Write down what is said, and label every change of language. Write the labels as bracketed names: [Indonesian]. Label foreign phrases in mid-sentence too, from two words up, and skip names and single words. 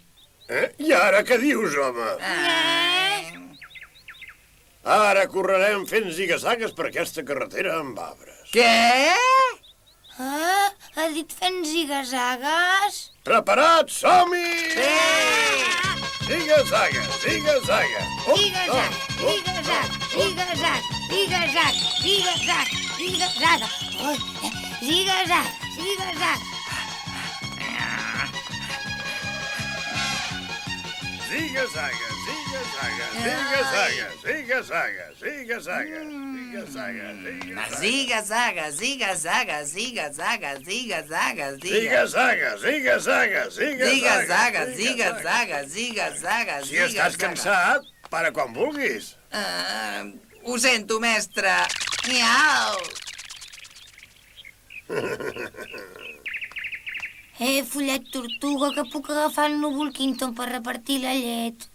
[Catalan] I ara què dius, home? Ara correrem fent ziga-zagues per aquesta carretera amb arbres. Què? Ha dit fent ziga-zagues? Preparats? Som-hi! Sí! Ziga-zaga, ziga-zaga. Ziga-zag, ziga-zag, ziga-zag, ziga-zag, ziga-zag, ziga-zaga. Ziga-zag, ziga-zag. Ziga-zaga, ziga-zaga, ziga-zaga, ziga-zaga, ziga-zaga, ziga-zaga, Ziga-zaga, ziga-zaga, ziga-zaga, ziga-zaga, ziga-zaga, ziga-zaga, ziga-zaga, ziga-zaga, ziga-zaga, Si estàs cansat, para quan vulguis. Ho sento, mestre. Miau. Follet Tortuga, que puc agafar el núvol Quinton per repartir la llet.